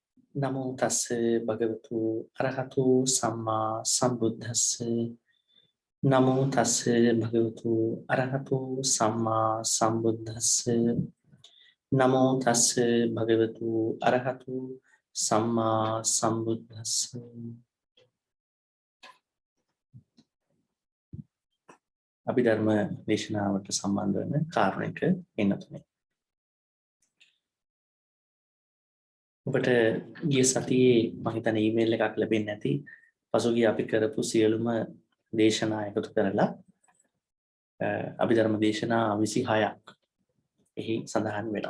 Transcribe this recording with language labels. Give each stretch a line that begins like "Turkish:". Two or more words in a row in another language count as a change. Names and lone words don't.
Pali: නමෝ තස්ස භගවතු අරහතු සම්මා සම්බුද්දස්ස නමෝ තස්ස භගවතු අරහතු සම්මා සම්බුද්දස්ස නමෝ තස්ස භගවතු අරහතු සම්මා සම්බුද්දස්ස
Sinhala: අභිධර්ම දේශනාවට සම්බන්ධ වන කාරණයක එන්නතුනේ ඔබට ගිය සතියේ මම හිතන්නේ ඊමේල් එකක් ලැබෙන්නේ නැති පසුගිය අපි කරපු සියලුම දේශනා එකතු කරලා අභිධර්ම දේශනා 26ක් එහි සඳහන් වෙනවා.